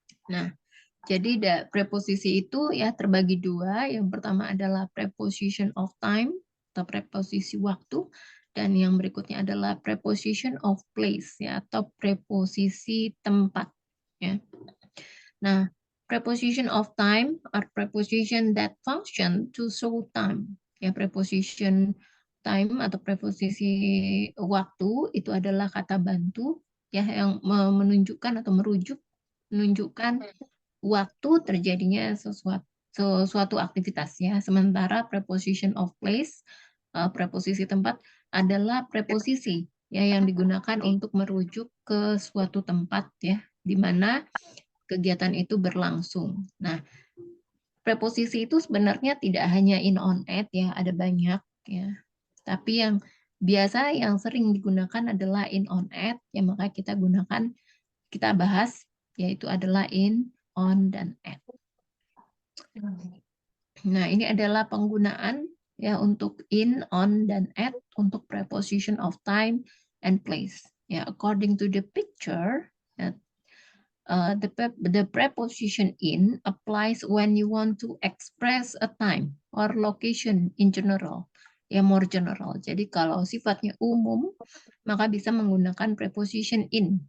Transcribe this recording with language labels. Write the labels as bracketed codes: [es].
[id] Nah, jadi preposisi itu ya terbagi dua. Yang pertama adalah preposition of time atau preposisi waktu, dan yang berikutnya adalah preposition of place ya atau preposisi tempat ya. [en] Nah, preposition of time are preposition that function to show time. [id] Ya, preposition time atau preposisi waktu itu adalah kata bantu ya yang menunjukkan atau menunjukkan waktu terjadinya suatu aktivitas ya. Sementara preposition of place, preposisi tempat adalah preposisi ya yang digunakan untuk merujuk ke suatu tempat ya di mana kegiatan itu berlangsung. Nah, preposisi itu sebenarnya tidak hanya in, on, at ya, ada banyak ya. Tapi yang biasa yang sering digunakan adalah in, on, at, ya maka kita bahas yaitu adalah in, on, dan at. Nah, ini adalah penggunaan ya untuk in, on, dan at untuk preposition of time and place. Ya, [en] according to the picture, the preposition in applies when you want to express a time or location in general, ya more general. [id] Jadi kalau sifatnya umum, maka bisa menggunakan preposition in.